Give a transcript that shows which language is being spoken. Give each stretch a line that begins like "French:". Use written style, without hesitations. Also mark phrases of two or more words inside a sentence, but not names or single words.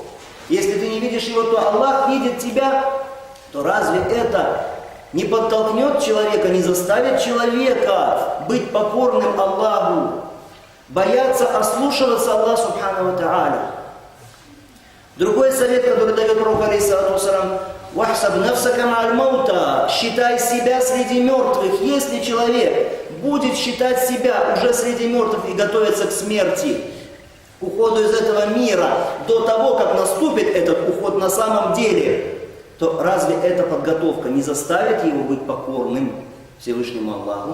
Russian: Если ты не видишь его, то Аллах видит тебя, то разве это не подтолкнет человека, не заставит человека быть покорным Аллаху, бояться ослушиваться Аллаха
Arabic: سبحانه وتعالى?
Russian: Другой совет, который дает пророк
Arabic: عليه الصلاة والسلام واحسب نفسك مع الموتى»,
Russian: считай себя среди мертвых. Если человек будет считать себя уже среди мертвых и готовиться к смерти, к уходу из этого мира, до того, как наступит этот уход на самом деле, то разве эта подготовка не заставит его быть покорным Всевышнему Аллаху?